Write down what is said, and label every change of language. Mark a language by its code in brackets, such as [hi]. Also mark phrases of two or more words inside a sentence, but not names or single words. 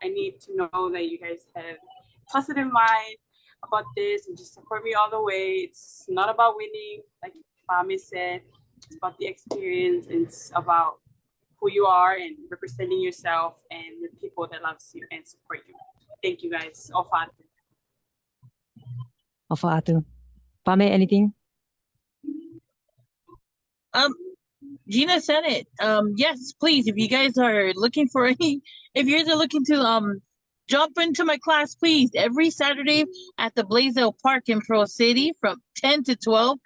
[en] I need to know that you guys have positive mind about this and just support me all the way. It's not about winning, like Paame said. It's about the experience. It's about who you are and representing yourself and the people that loves you and support you. Thank you guys. [to] Ofa atu. Ofa atu. [en] Paame, anything? Gina said it. Yes, please. If you guys are looking to jump into my class, please. Every Saturday at the Blaisdell Park in Pearl City from 10 to 12.